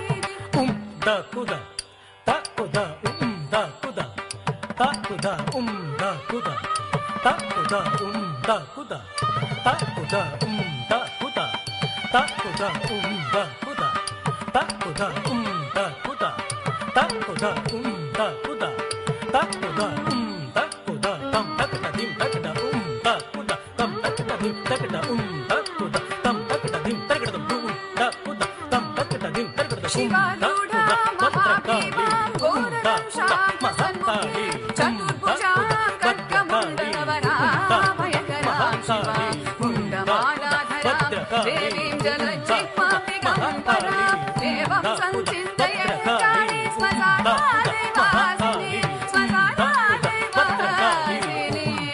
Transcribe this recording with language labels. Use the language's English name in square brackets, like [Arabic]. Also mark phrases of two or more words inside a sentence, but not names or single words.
[Sanskrit] दा कुदा ता कुदा दा कुदा ता कुदा दा कुदा ता कुदा दा कुदा ता कुदा दा कुदा ता कुदा दा कुदा ता कुदा दा कुदा takuda takuda takuda takuda tam takda dim takda takuda tam takda dim takda takuda tam takda dim takda takuda tam takda dim takda शिवारूढ़ा महाभीमां घोरं शान्तसन्मुखी चतुर्भुजां खड्गमण्डलवराभयकरां शिवां मुण्डमालाधरां देवीं जलज्जिह्वां परां देवं सञ्चिन्तय काली स्वसाना देवासिनी स्वसाना देवासिनी